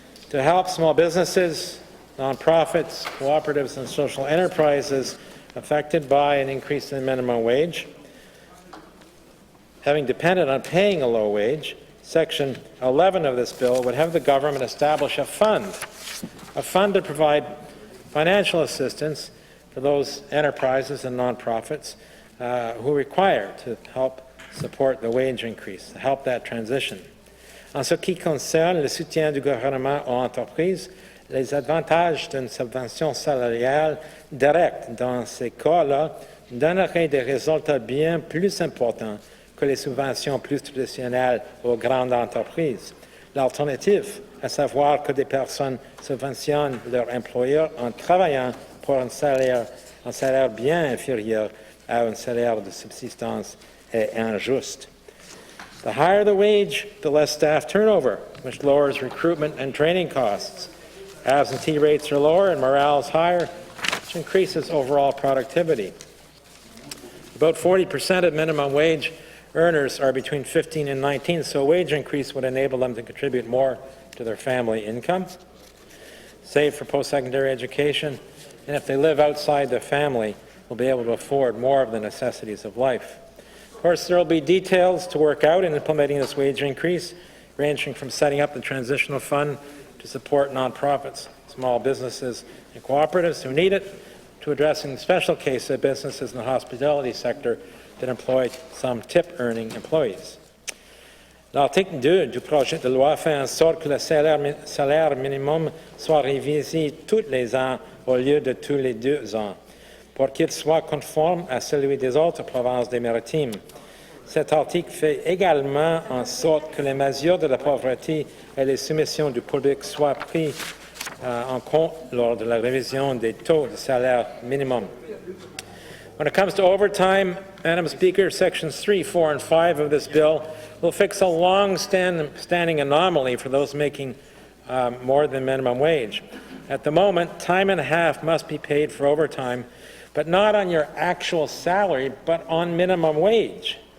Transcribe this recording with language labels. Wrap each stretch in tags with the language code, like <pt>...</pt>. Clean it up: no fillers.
<en>To help small businesses, nonprofits, cooperatives, and social enterprises affected by an increase in the minimum wage, having depended on paying a low wage, Section 11 of this bill would have the government establish a fund to provide financial assistance for those enterprises and nonprofits who require to help support the wage increase, to help that transition.</en> <fr>En ce qui concerne le soutien du gouvernement aux entreprises, les avantages d'une subvention salariale directe dans ces cas-là donneraient des résultats bien plus importants que les subventions plus traditionnelles aux grandes entreprises. L'alternative, à savoir que des personnes subventionnent leur employeur en travaillant pour un salaire bien inférieur à un salaire de subsistance, est injuste.</fr> <en>The higher the wage, the less staff turnover, which lowers recruitment and training costs. Absentee rates are lower and morale is higher, which increases overall productivity. About 40% of minimum wage earners are between 15 and 19, so a wage increase would enable them to contribute more to their family income, save for post-secondary education, and if they live outside the family, will be able to afford more of the necessities of life. Of course, there will be details to work out in implementing this wage increase, ranging from setting up the transitional fund to support nonprofits, small businesses, and cooperatives who need it, to addressing the special case of businesses in the hospitality sector that employ some tip-earning employees.</en> <fr>L'article 2 du projet de loi fait en sorte que le salaire minimum soit révisé tous les ans au lieu de tous les 2 ans, pour qu'il soit conforme à celui des autres provinces des Maritimes. Cet article fait également en sorte que les mesures de la pauvreté et les soumissions du public soient prises en compte lors de la révision des taux de salaire minimum.</fr> <en>When it comes to overtime, Madam Speaker, Sections 3, 4, and 5 of this bill will fix a long-standing anomaly for those making more than minimum wage. At the moment, time and a half must be paid for overtime, but not on your actual salary, but on minimum wage.</en>